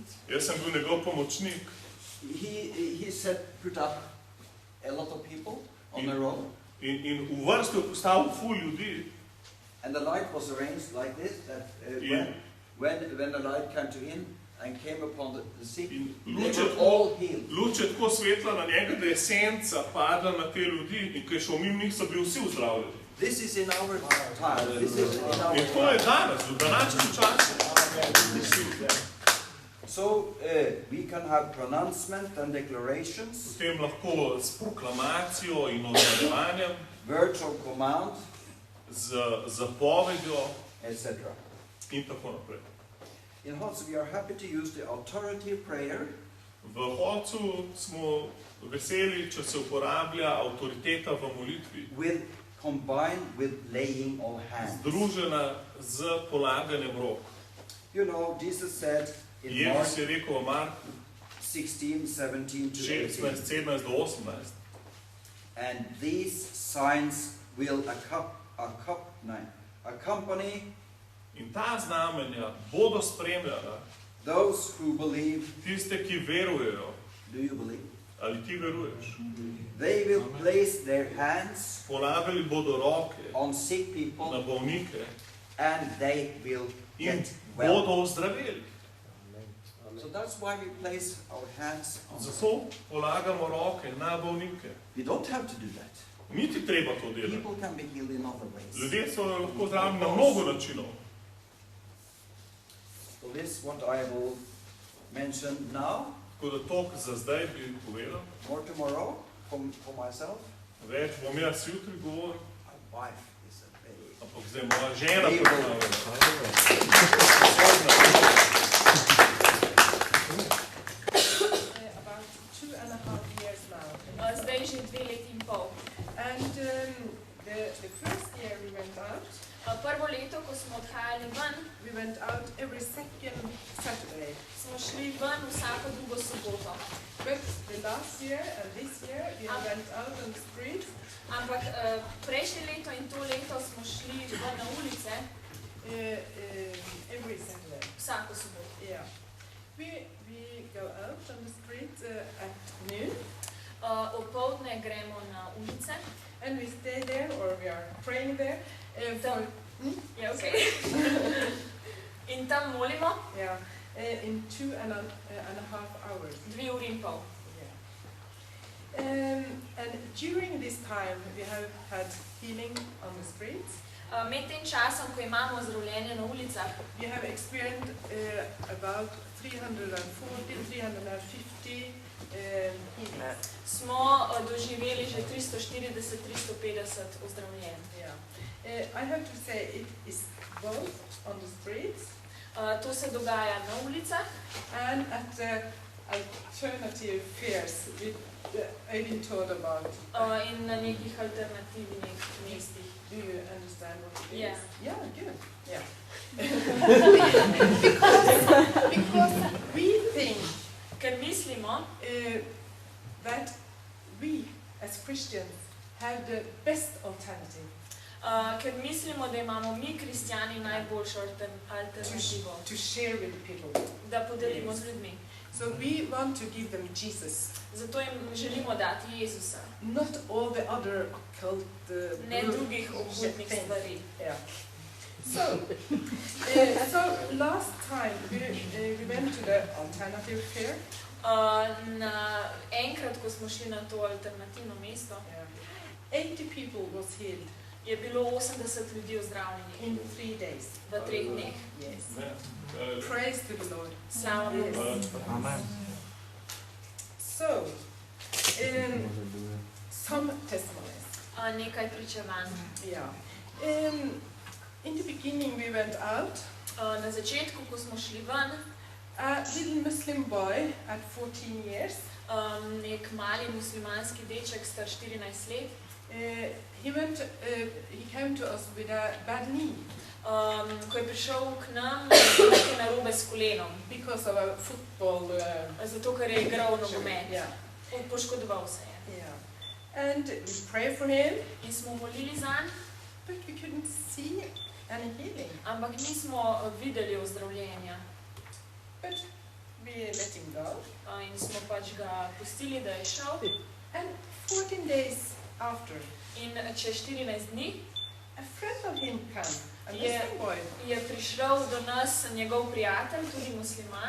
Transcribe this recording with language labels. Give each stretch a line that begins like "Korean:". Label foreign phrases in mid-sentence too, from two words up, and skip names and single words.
Slovenian: jaz sem bil njegov pomočnik.
English: He said, put up a lot of people on a row,
Slovenian: In v vrstu je postavil ful ljudi.
English: and the light was arranged like this, that when the light came to him and came upon the sick,
Slovenian: In
English: they were all healed.
Slovenian: luč je tako svetla na njega, da je senca padla na te ljudi in ko je šel mimo njih, so bili vsi ozdravljeni.
English: This is in our time. This is in our
Slovenian: In to je danes, v današnjem času.
English: So we can have pronouncement and declarations,
Slovenian: Potem lahko s proklamacijo in ozdravljanjem,
English: words of command,
Slovenian: z zapovedjo
English: etc.
Slovenian: in tako naprej.
English: In Hots, we are happy to use the authority prayer
Slovenian: V Hocu smo veseli, če se uporablja avtoriteta v molitvi,
English: combined with laying on hands.
Slovenian: združena z polaganjem rok.
English: You know, Jesus said in Mark
Slovenian: Jezus je rekel v Marku
English: 16, 17 to 16, 18,
Slovenian: 17 do 18.
English: and these signs will accompany
Slovenian: In ta znamenja bodo spremljala
English: those who believe.
Slovenian: tiste, ki verujejo.
English: Do you believe?
Slovenian: Ali ti veruješ?
English: They will place their hands
Slovenian: Polagali bodo roke
English: on sick
Slovenian: na
English: people
Slovenian: bolnike
English: and they will
Slovenian: in
English: get well.
Slovenian: bodo ozdraveli.
English: So that's why we place our hands on them.
Slovenian: Zato polagamo roke na bolnike.
English: We don't have to do that.
Slovenian: Niti treba to delati.
English: People can be healed in other ways.
Slovenian: Ljudje so lahko zdravljeni na mnogo načinov.
English: So this what I will mention now,
Slovenian: Tako da to za zdaj bi povedal.
English: more tomorrow for myself.
Slovenian: Več bom jaz jutri govoril,
English: My wife is a very
Slovenian: ampak zdaj moja žena
English: Able. About 2.5 years now.
Slovenian: Zdaj že 2 leti in pol.
English: And the first year we went out,
Slovenian: Prvo leto, ko smo odhajali ven,
English: we went out every second Saturday.
Slovenian: smo šli ven vsako drugo soboto.
English: But the last year and this year we went out on the street
Slovenian: Ampak prejšnje leto in to leto smo šli ven na ulice
English: every Saturday.
Slovenian: vsako soboto.
English: Yeah. We go out on the street at noon
Slovenian: Opoldne gremo na ulice.
English: and we stay there or we are praying there for
Slovenian: Ja, okay. In tam molimo
English: yeah, in 2.5 hours.
Slovenian: 2 uri in pol.
English: Yeah. And during this time we have had healing on the streets.
Slovenian: Med tem časom, ko imamo ozdravljenje na ulicah,
English: We have experienced about 350 healings.
Slovenian: smo doživeli že 340-350 ozdravljenj.
English: Yeah. I have to say it is both on the streets
Slovenian: To se dogaja na ulicah
English: and at the alternative fairs which I've been told about.
Slovenian: in na nekih alternativnih mestih.
English: Do you understand what it is? Yeah. Yeah, good. Yeah. because we think
Slovenian: Ker mislimo,
English: that we as Christians have the best alternative
Slovenian: ker mislimo, da imamo mi, kristjani, najboljšo alternativo,
English: to share with people.
Slovenian: da podelimo z ljudmi.
English: So we want to give them Jesus,
Slovenian: Zato jim želimo dati Jezusa,
English: not all the other occult
Slovenian: ne drugih okultnih
English: things.
Slovenian: stvari.
English: Yeah. So, so last time we went to the alternative fair.
Slovenian: Enkrat, ko smo šli na to alternativno mesto,
English: 80 people was healed
Slovenian: je bilo 80 ljudi ozdravljenih
English: in 3 days.
Slovenian: v 3 dneh.
English: Yes.
Slovenian: Ne,
English: Praise to the Lord.
Slovenian: Slava Bogu.
English: Amen. So, some testimonies.
Slovenian: Nekaj pričevanj.
English: Yeah. In the beginning we went out.
Slovenian: Na začetku, ko smo šli ven,
English: A little Muslim boy at 14 years.
Slovenian: nek mali muslimanski deček, star 14 let,
English: He came to us with a bad knee
Slovenian: ko je prišel k nam, je nekaj narobe s kolenom,
English: because of a football.
Slovenian: zato ker je igral nogomet.
English: Yeah.
Slovenian: Poškodoval se je.
English: Yeah. And we prayed for him,
Slovenian: In smo molili zanj,
English: but we couldn't see any healing.
Slovenian: ampak nismo videli ozdravljenja.
English: But we let him go.
Slovenian: In smo pač ga pustili, da je šel.
English: And 14 days after,
Slovenian: In čez 14 dni
English: a friend of him came, a Yeah. Muslim boy.
Slovenian: je prišel do nas njegov prijatelj, tudi musliman.